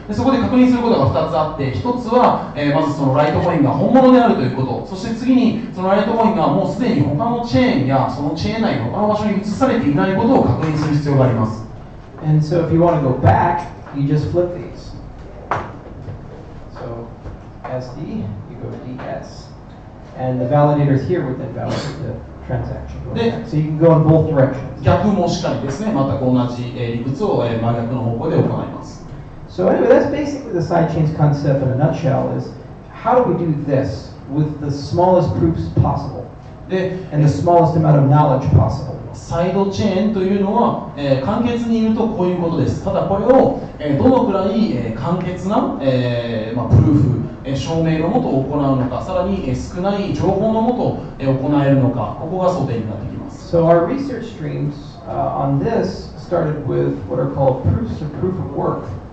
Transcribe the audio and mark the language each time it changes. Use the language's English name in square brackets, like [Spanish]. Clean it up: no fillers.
[Japanese] でそこで確認することが2つあって、1つは、まずそのライトコインが本物であるということ、そして次にそのライトコインがもうすでに他のチェーンやそのチェーン内の他の場所に移されていないことを確認する必要があります。 [English] And so if you want to go back, you just flip these. So SD, you go DS. And the validators here would then validate the transaction. So you can go in both directions. [Japanese] 逆もしかりですね、全く同じ理屈を真逆の方向で行います。 [English] So anyway, that's basically the sidechains concept in a nutshell is how do we do this with the smallest proofs possible and the smallest amount of knowledge possible. [Japanese] サイドチェーンというのは、簡潔に言うとこういうことです。ただこれを、どのくらい、簡潔な、プルーフ、証明のもと行うのか、さらに、少ない情報のもと、行えるのか、ここが想定になってきます。 [English] So our research streams on this started with what are called proofs of proof of work.